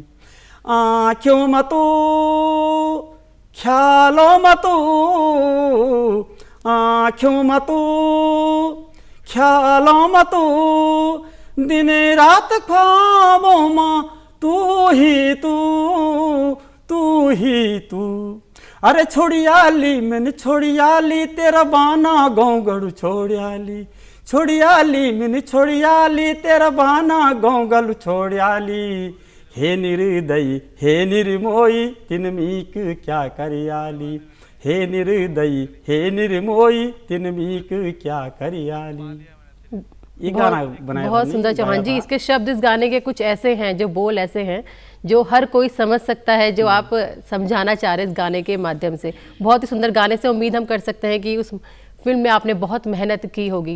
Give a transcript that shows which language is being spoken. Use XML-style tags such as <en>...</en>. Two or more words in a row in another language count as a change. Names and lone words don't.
<gbm>आँखों मतू ख्यालों मतू, आँखों मतू ख्यालों मतू, दिन रात ख्वाबों माँ तू ही तू, तू ही तू। अरे छोड़ियाली मैंने छोड़ियाली तेरा बाना गाँव गढ़ छोड़ियाली, छोड़ियाली मैंने छोड़ियाली तेरा बाना गाँव गढ़ छोड़ियाली, हे निर्दयी हे निर्मोही तिनमीक क्या करियाली, हे निर्दयी हे निर्मोही तिनमीक क्या करियाली।</gbm> <hi>ये गाना बनाया बहुत सुंदर चौहान जी। इसके शब्द इस गाने के कुछ ऐसे हैं, जो बोल ऐसे हैं जो हर कोई समझ सकता है, जो आप समझाना चाह रहे हैं इस गाने के माध्यम से। बहुत ही सुंदर गाने से उम्मीद हम कर सकते हैं कि उस फिल्म में आपने बहुत मेहनत की होगी।</hi>